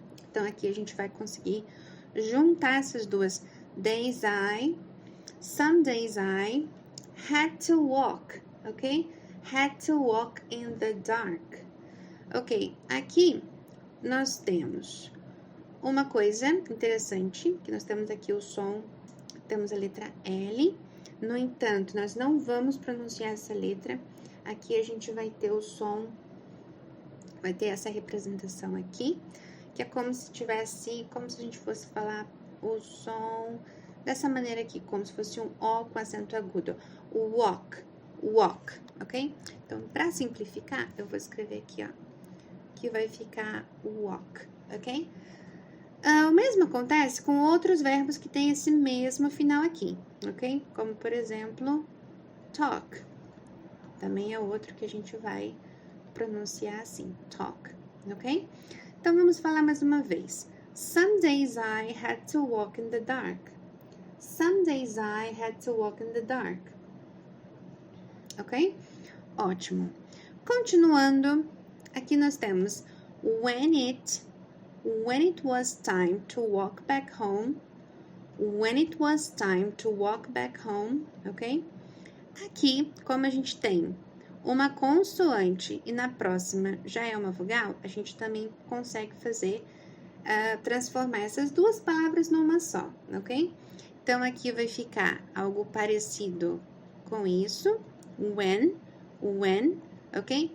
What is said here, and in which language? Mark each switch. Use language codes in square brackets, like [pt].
[pt] Então, aqui a gente vai conseguir juntar essas duas. [en] Days I, some days I had to walk, ok? Had to walk in the dark. [pt] Ok, aqui nós temos uma coisa interessante, que nós temos aqui o som, temos a letra L. No entanto, nós não vamos pronunciar essa letra. Aqui a gente vai ter o som, vai ter essa representação aqui, que é como se tivesse, como se a gente fosse falar o som dessa maneira aqui, como se fosse um O com acento agudo. Walk, ok? Então, para simplificar, eu vou escrever aqui, ó, que vai ficar walk, ok? O mesmo acontece com outros verbos que têm esse mesmo final aqui, ok? Como, por exemplo, talk. Também é outro que a gente vai pronunciar assim, talk, ok? Então, vamos falar mais uma vez. [en] Some days I had to walk in the dark. Some days I had to walk in the dark. Ok? [pt] Ótimo. Continuando, aqui nós temos [en] when it was time to walk back home. When it was time to walk back home, ok? [pt] Aqui, como a gente tem uma consoante e na próxima já é uma vogal, a gente também consegue fazer, transformar essas duas palavras numa só, ok? Então, aqui vai ficar algo parecido com isso, when, ok?